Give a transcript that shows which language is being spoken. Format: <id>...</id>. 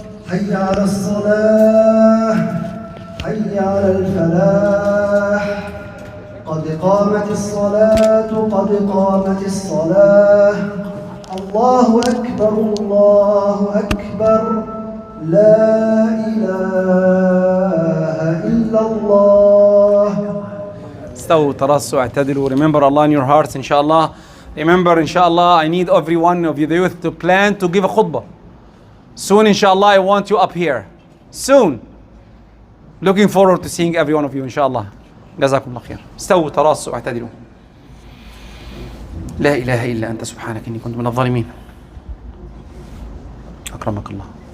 <ar>حي على الصلاة، حي على الفلاح، قد قامت الصلاة، قد قامت الصلاة. الله أكبر، الله أكبر، لا إله إلا الله. استووا ترصوا اعتدلوا.</ar> <en>Remember Allah in your hearts inshallah. Remember inshallah I need every one of you the youth to plan to give a khutbah. Soon inshallah I want you up here. Soon. Looking forward to seeing every one of you inshallah.</en> <ar>جزاكم الله خير. استووا تراصوا اعتدلوا. لا إله إلا أنت سبحانك إني كنت من الظالمين. أكرمك الله.</ar>